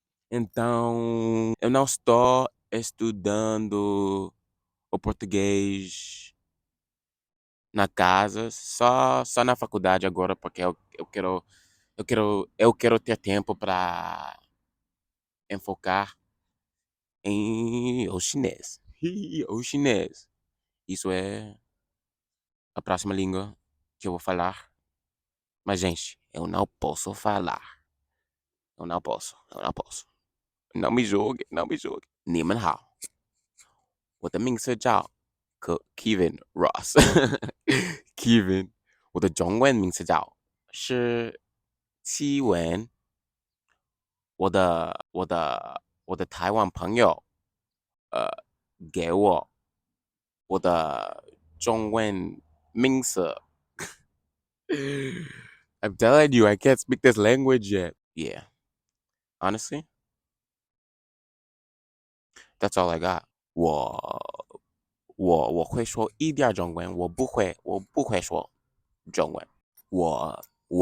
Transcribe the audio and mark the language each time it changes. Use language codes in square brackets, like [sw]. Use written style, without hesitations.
[pt] Então, eu não estou estudando o português na casa, só na faculdade agora, porque eu quero ter tempo para enfocar em o chinês. O chinês. Isso é a próxima língua que eu vou falar. Mas, gente, eu não posso falar. Eu não posso. Eu não posso. não me julgue, não me julgue. [zh] 你们好，我的名字叫 Kevin Ross。 Kevin，我的中文名字叫，是七文，我的台湾朋友给我我的中文名字。 [en] I'm telling you, I can't speak this language yet. Yeah, honestly, that's all I got. [zh] 我会说一点中文，我不会说中文。